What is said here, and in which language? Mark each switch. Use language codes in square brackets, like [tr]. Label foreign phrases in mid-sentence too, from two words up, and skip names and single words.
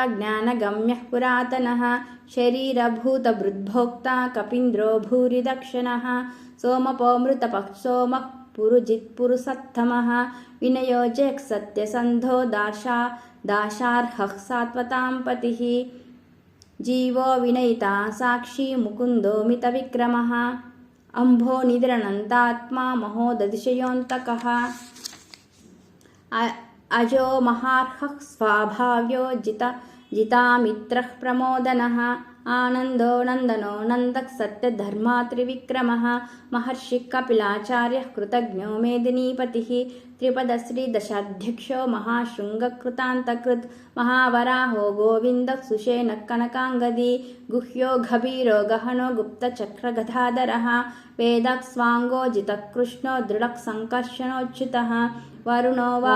[sa] జ్ఞానగమ్యః పురాతనః శరీరభూతభృద్భోక్తా కపీంద్రో భూరిదక్షిణః సోమపోమృతపః సోమః పురుజిత్పురుషోత్తమః వినయో జగత్సత్యసంధో దాశార్హః సాత్వతాం పతిః జీవో వినయితా సాక్షి ముకుందో మితవిక్రమః अंभो निद्रनन्तात्मा महोदधिशयोऽन्तकः अजो महार्हः स्वाभाव्यो जितामित्रः प्रमोदनः आनन्दो नन्दनो नन्दः सत्यधर्मा त्रिविक्रमः महर्षिः कपिलाचार्यः कृतज्ञो मेदिनीपतिः त्रिपदश्रीदशाध्यक्षो महाशृङ्गकृतान्तकृत् महावराहो गोविन्दः सुषेणः कनकाङ्गदी गुह्यो गभीरो गहनो गुप्तचक्रगदाधरः वेदाक्स्वाङ्गो जितः कृष्णो दृढः सङ्कर्षणोच्युतः वरुणो